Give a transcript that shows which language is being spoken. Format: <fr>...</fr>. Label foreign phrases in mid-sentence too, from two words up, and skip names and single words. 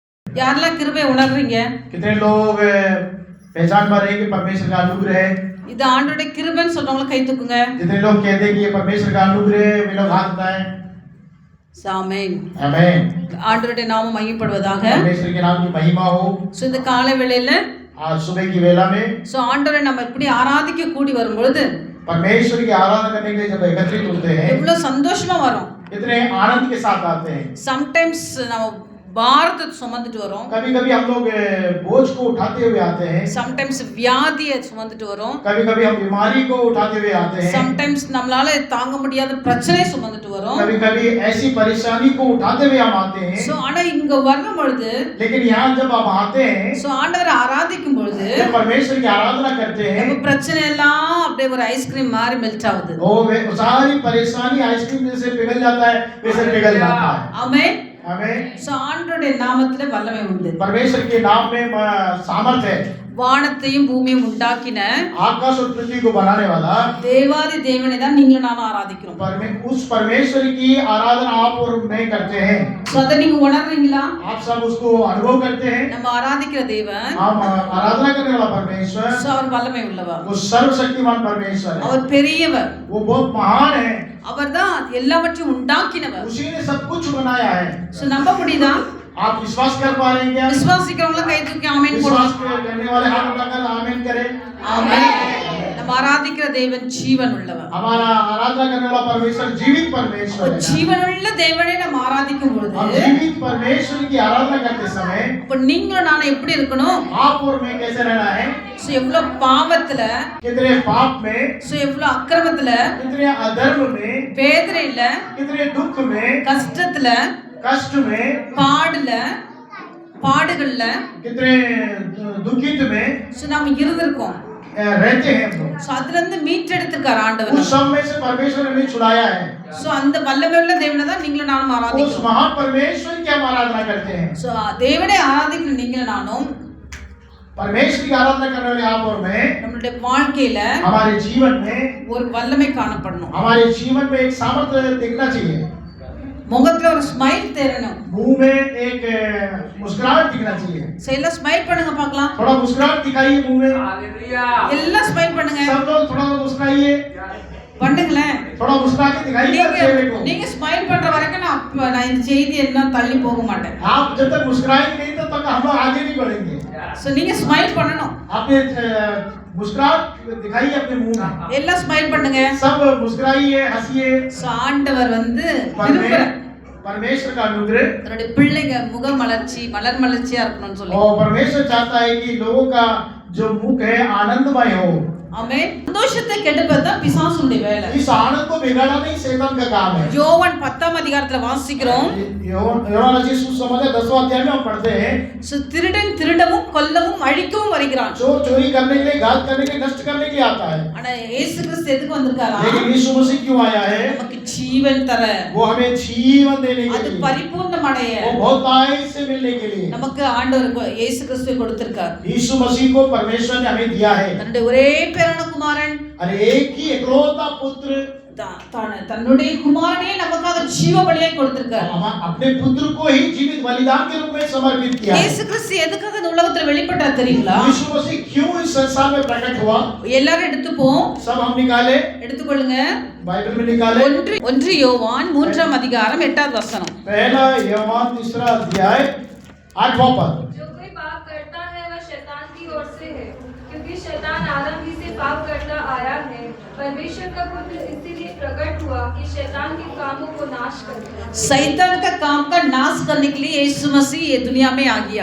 <ta>யாரெல்லாம் கிருபை உணர்றீங்க?</ta> <hi>कितने लोग पहचान पा रहे हैं कि परमेश्वर का अनुग्रह है?</hi> <ta>இது ஆண்டவருடைய கிருபைன்னு சொல்றவங்க கை தூக்குங்க.</ta> <hi>जितने लोग कहते हैं कि ये परमेश्वर का अनुग्रह है, वे लोग हाथ उठाएं.</hi> <ta>ஆமென்.</ta> <hi>आमीन.</hi> <ta>ஆண்டவருடைய நாமம் மகிமைப்படுவதாக.</ta> <hi>परमेश्वर के नाम की महिमा हो.</hi> <ta>சோ இந்த காலை வேளையில</ta> <hi>आज सुबह की वेला में</hi> <ta>சோ ஆண்டவரை நம்ம இப்படி ஆராதிக்க கூடி வரும் பொழுது</ta> <hi>परमेश्वर की आराधना करने के लिए जब एकत्रित होते हैं,</hi> <ta>எவ்வளவு சந்தோஷமா வரும்.</ta> <hi>इतने आनंद के साथ आते हैं.</hi> <ta>சம்டைம்ஸ் நம்ம பாரத்தை சுமந்துட்டு வரோம்.</ta> <hi>कभी-कभी हम लोग बोझ को उठाते हुए आते हैं.</hi> <ta>சம்டைம்ஸ் வியாதியை சுமந்துட்டு வரோம்.</ta> <hi>कभी-कभी हम बीमारी को उठाते हुए आते हैं.</hi> <ta>சம்டைம்ஸ் நம்மளால தாங்க முடியாத பிரச்சனை சுமந்துட்டு வரோம்.</ta> <hi>कभी-कभी ऐसी परेशानी को उठाते हुए हम आते हैं.</hi> <ta>சோ ஆனா இங்க வரும் பொழுது</ta> <hi>लेकिन यहाँ जब हम आते हैं,</hi> <ta>சோ ஆண்டவரை ஆராதிக்கும் பொழுது</ta> <hi>जब परमेश्वर की आराधना करते हैं,</hi> <ta>நம்ம பிரச்சனை எல்லாம் அப்படியே ஒரு ஐஸ்கிரீம் மாதிரி மெல்ட் ஆகுது.</ta> <hi>वो सारी परेशानी आइसक्रीम जैसे पिघल जाता है, वैसे पिघल जाता है.</hi> <ta>ஆமென்.</ta> <hi>आमीन.</hi> <ta>சோ ஆண்டவருடைய நாமத்திலே வல்லமை உண்டு.</ta> <hi>परमेश्वर के नाम में सामर्थ है.</hi> <ta>வானத்தையும் பூமியையும் உண்டாக்கின</ta> <hi>आकाश और पृथ्वी को बनाने वाला</hi> <ta>தேவாதி தேவனை தான் நீங்களும் நானும் ஆராதிக்கிறோம்.</ta> <hi>उस परमेश्वर की आराधना आप और मैं करते हैं.</hi> <ta>சோ அத நீங்க உணர்றீங்களா?</ta> <hi>आप सब उसको अनुभव करते हैं.</hi> <ta>நம்ம ஆராதிக்கிற தேவன்</ta> <hi>हम आराधना करने वाला परमेश्वर,</hi> <ta>சோ அவர் வல்லமை உள்ளவர்.</ta> <hi>वो सर्वशक्तिमान परमेश्वर है.</hi> <ta>அவர் பெரியவர்.</ta> <hi>वो बहुत महान है.</hi> <ta>அவர்தான் எல்லாவற்றையும் உண்டாக்கினவர்.</ta> <hi>उसी ने सब कुछ बनाया है.</hi> <ta>சோ நம்ப முடியுதா?</ta> <hi>आप विश्वास कर पा रहे हैं क्या?</hi> <ta>விசுவாசிக்கிறவங்க கை தூக்கி ஆமென்</ta> <hi>विश्वास</hi> <ta>போடுங்க.</ta> <hi>करने वाले हाथ उठाकर आमीन करें.</hi> <ta>ஆமென். நம்ம ஆராதிக்கிற தேவன் ஜீவன் உள்ளவர்.</ta> <hi>हमारा आराधना करने वाला परमेश्वर जीवित परमेश्वर है.</hi> <ta>ஜீவனுள்ள தேவனை நம்ம ஆராதிக்கும் பொழுது</ta> <hi>हम जीवित परमेश्वर की आराधना करते समय</hi> <ta>அப்ப நீங்களும் நானும் எப்படி இருக்கணும்?</ta> <hi>आप और मैं कैसे रहना है?</hi> <ta>சோ எவ்வளவு பாவத்துல,</ta> <hi>कितने पाप में,</hi> <ta>சோ எவ்வளவு அக்கிரமத்துல,</ta> <hi>कितने अधर्म में,</hi> <ta>வேதனையில,</ta> <hi>कितने दुख में,</hi> <ta>கஷ்டத்துல,</ta> <hi>कष्ट में,</hi> <ta>பாடுகள்ல</ta> <hi>कितने दुखित में</hi> <ta>சோ நாம இருந்திருக்கோம்.</ta> <hi>रहते हैं हम लोग.</hi> <ta>சோ அதுல இருந்து மீட்டெடுத்துக்கார ஆண்டவர்.</ta> <hi>उस सब में से परमेश्वर ने छुड़ाया है.</hi> <ta>சோ அந்த வல்லமையுள்ள தேவனை தான் நீங்களும் நானும்</ta> <hi>उस</hi> <ta>ஆராதிக்கிறோம்.</ta> <hi>महान परमेश्वर की हम आराधना करते हैं.</hi> <ta>சோ தேவனை ஆராதிக்கிற நீங்களும் நானும்</ta> <hi>परमेश्वर की आराधना करने वाले आप और मैं</hi> <ta>நம்மளுடைய வாழ்க்கையில</ta> <hi>हमारे जीवन में</hi> <ta>ஒரு வல்லமை காணப்படணும்.</ta> <hi>हमारे जीवन में एक सामर्थ्य दिखना चाहिए.</hi> <ta>முகத்துல ஒரு ஸ்மைல் தெரியணும்.</ta> <hi>मुंह में एक मुस्कुराहट दिखना चाहिए.</hi> <ta>சோ எல்லாம் ஸ்மைல் பண்ணுங்க பார்க்கலாம்.</ta> <hi>थोड़ा मुस्कुराहट दिखाइए मुंह में.</hi> <ta>எல்லாம் ஸ்மைல் பண்ணுங்க.</ta> <hi>सब लोग थोड़ा मुस्कुराइए.</hi> <ta>பண்ணுங்களேன்.</ta> <hi>थोड़ा मुस्कुरा के दिखाइए चेहरे को.</hi> <ta>நீங்க ஸ்மைல் பண்ற வரைக்கும் நான் இந்த செய்தி எல்லாம் தள்ளி போக மாட்டேன்.</ta> <hi>आप जब तक मुस्कुराएंगे नहीं तब तक हम लोग आगे नहीं बढ़ेंगे.</hi> <ta>சோ நீங்க ஸ்மைல் பண்ணணும்.</ta> <hi>आपने मुस्कुराहट दिखाइए अपने मुंह में.</hi> <ta>எல்லாம் ஸ்மைல் பண்ணுங்க.</ta> <hi>सब मुस्कुराइए, हंसिए.</hi> <ta>சோ ஆண்டவர் வந்து விரும்புற</ta> <hi>परमेश्वर का अनुग्रह</hi> <ta>தன்னுடைய பிள்ளைங்க முக மலர்ச்சி மலர் மலர்ச்சியா இருக்கணும்னு சொல்லி.</ta> <hi>और परमेश्वर चाहता है कि लोगों का जो मुख है आनंदमय हो.</hi> <ta>ஆமென். சந்தோஷத்தை கெடுப்பது தான் பிசாசுடைய வேலை.</ta> <hi>इस आनंद को बिगाड़ना नहीं शैतान का काम है.</hi> <ta>யோவான் 10ஆம் அதிகாரத்துல வாசிக்கிறோம்.</ta> <hi>யோவான் सुसमाचार 10वां अध्याय में हम पढ़ते हैं.</hi> <ta>சோ திருடன் திருடவும் கொல்லவும் அழிக்கவும் வருகிறான்.</ta> <hi>चोर चोरी करने के लिए, घात करने के लिए, नष्ट करने के लिए आता है.</hi> <ta>ஆனா இயேசு கிறிஸ்து எதுக்கு வந்திருக்காரா?</ta> <hi>लेकिन यीशु मसीह क्यों आया है?</hi> <ta>நமக்கு ஜீவன் தர,</ta> <hi>वो हमें जीवन देने के</hi> <ta>அது</ta> <hi>लिए,</hi> <ta>பரிபூர்ணம் அடைய</ta> <hi>वो बहुतायत से मिलने के लिए</hi> <ta>நமக்கு ஆண்டவர் இயேசு கிறிஸ்துவை கொடுத்திருக்கார்.</ta> <hi>यीशु मसीह को परमेश्वर ने हमें दिया है.</hi> <ta>தன்னுடைய ஒரே பேரான குமாரன்</ta> <hi>और एक ही एकलौता पुत्र</hi> <ta>தன்னுடைய குமாரனே நமக்காக ஜீவ பலியாய் கொடுத்திருக்கார்.</ta> <hi>अपने पुत्र को ही जीवित बलिदान के रूप में समर्पित किया.</hi> <ta>இயேசு கிறிஸ்து எதுக்காக இந்த உலகத்துல வெளிப்பட்டார் தெரியுங்களா?</ta> <hi>यीशु मसीह क्यों इस संसार में प्रकट हुआ?</hi> <ta>எல்லாரும் எடுத்துப்போம்.</ta> <hi>सब हम निकाले,</hi> <ta>எடுத்துக்கொள்ளுங்க.</ta> <hi>बाइबल में निकाले.</hi> <ta>1 யோவான் 3ஆம் அதிகாரம் 8வது வசனம்.</ta> <hi>पहला யோவான் 3 अध्याय 8वां पद. जो कोई पाप करता है वह शैतान की ओर से है, क्योंकि शैतान आदम ही से पाप करता आया है. परमेश्वर का पुत्र इसीलिए प्रकट हुआ कि शैतान के कामों को नाश करे. शैतान का काम का नाश करने के लिए यीशु मसीह ये दुनिया में आ गया.</hi>